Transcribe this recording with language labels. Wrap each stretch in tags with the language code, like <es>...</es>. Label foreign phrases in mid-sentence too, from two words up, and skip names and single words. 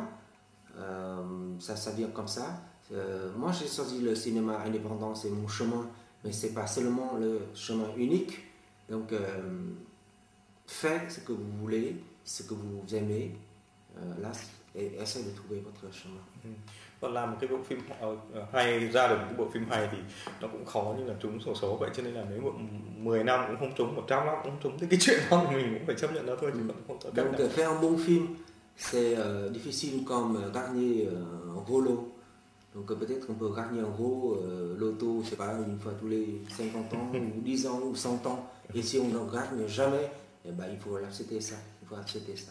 <fr>Ça vient comme ça. Moi, j'ai choisi le cinéma indépendant, c'est mon chemin, mais ce n'est pas seulement le chemin unique. Donc, faites ce que vous voulez, ce que vous aimez, là, et essayez de trouver votre chemin.</fr> <vi>Còn làm một cái bộ phim hay, ra được một cái bộ phim hay thì nó cũng khó như là trúng xổ số vậy, cho nên là nếu mà 10 năm cũng không trúng, 100 năm cũng không trúng thì cái chuyện đó thì mình cũng phải chấp nhận nó thôi, chứ không có cách nào.</vi> <fr>Donc faire un bon film, c'est difficile comme gagner un gros lot. Donc peut-être qu'on peut gagner un gros loto, je sais pas, une fois tous les 50 ans, ou 10 ans, ou 100 ans. Et si on n'en gagne jamais, eh ben, il faut accepter ça. Il faut accepter ça.</fr>